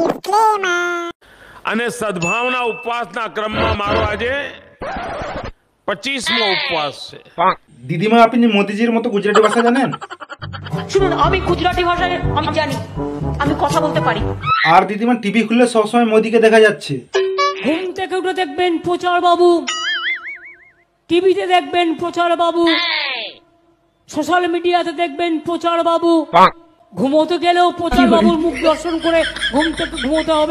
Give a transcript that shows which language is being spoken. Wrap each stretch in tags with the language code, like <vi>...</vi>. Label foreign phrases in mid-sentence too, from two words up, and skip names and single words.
<gu>અને સદભાવના ઉપવાસના ક્રમમાં મારો આજે 25મો ઉપવાસ છે।</gu> <bn>দিদিমা আপনি মোদিজির মতো গুজরাটি ভাষা জানেন? শুনুন, আমি গুজরাটি ভাষায় আমি জানি, আমি কথা বলতে পারি। আর দিদিমা টিভি খুললে সবসময় মোদিকে দেখা যাচ্ছে। ঘুম থেকে উঠে দেখবেন প্রচার বাবু, টিভিতে দেখবেন প্রচার বাবু,</bn> <en>social media</en> <bn>দেখবেন প্রচার বাবু, ঘুমোতে গেলেও প্রচার বাবুর মুখ দর্শন করে ঘুম থেকে ঘুমোতে হবে।</bn>